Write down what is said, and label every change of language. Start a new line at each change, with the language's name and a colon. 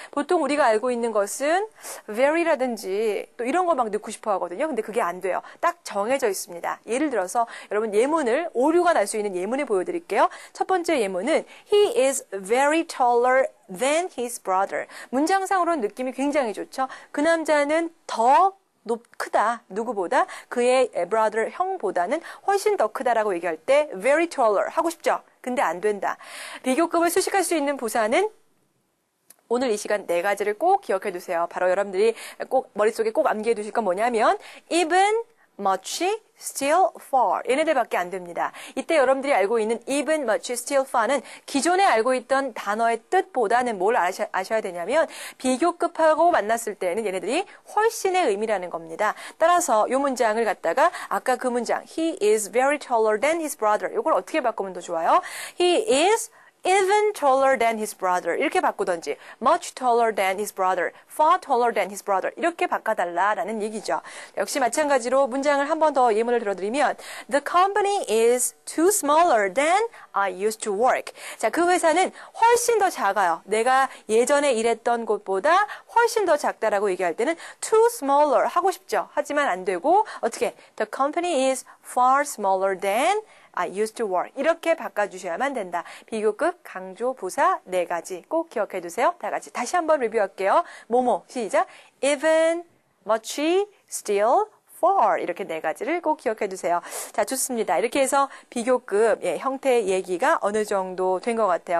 Korean: 보통 우리가 알고 있는 것은 very라든지 또 이런 거 막 넣고 싶어 하거든요. 근데 그게 안 돼요. 딱 정해져 있습니다. 예를 들어서 여러분 예문을 오류가 날 수 있는 예문을 보여드릴게요. 첫 번째 예문은
English: He is very taller than his brother.
Korean: 문장상으로는 느낌이 굉장히 좋죠. 그 남자는 더 크다. 누구보다? 그의 brother, 형보다는 훨씬 더 크다라고 얘기할 때 very taller 하고 싶죠? 근데 안 된다. 비교급을 수식할 수 있는 부사는 오늘 이 시간 네 가지를 꼭 기억해 두세요. 바로 여러분들이 꼭 머릿속에 꼭 암기해 두실 건 뭐냐면 even, much, still, far 얘네들밖에 안 됩니다. 이때 여러분들이 알고 있는 even, much, still, far는 기존에 알고 있던 단어의 뜻보다는 뭘 아셔야 되냐면 비교급하고 만났을 때는 얘네들이 훨씬의 의미라는 겁니다. 따라서 이 문장을 갖다가 아까 그 문장
English: He is very taller than his brother
Korean: 이걸 어떻게 바꾸면 더 좋아요?
English: He is even taller than his brother
Korean: 이렇게 바꾸던지
English: much taller than his brother, far taller than his brother
Korean: 이렇게 바꿔달라라는 얘기죠. 역시 마찬가지로 문장을 한 번 더 예문을 들어드리면
English: The company is too smaller than I used to work.
Korean: 자, 그 회사는 훨씬 더 작아요. 내가 예전에 일했던 곳보다 훨씬 더 작다라고 얘기할 때는 too smaller 하고 싶죠. 하지만 안 되고 어떻게
English: The company is far smaller than I used to work.
Korean: 이렇게 바꿔주셔야만 된다. 비교급 강조 부사 네 가지 꼭 기억해 두세요. 다 같이 다시 한번 리뷰할게요. 뭐뭐 시작. Even, much, still, far 이렇게 네 가지를 꼭 기억해 두세요. 자, 좋습니다. 이렇게 해서 비교급 형태 얘기가 어느 정도 된 것 같아요.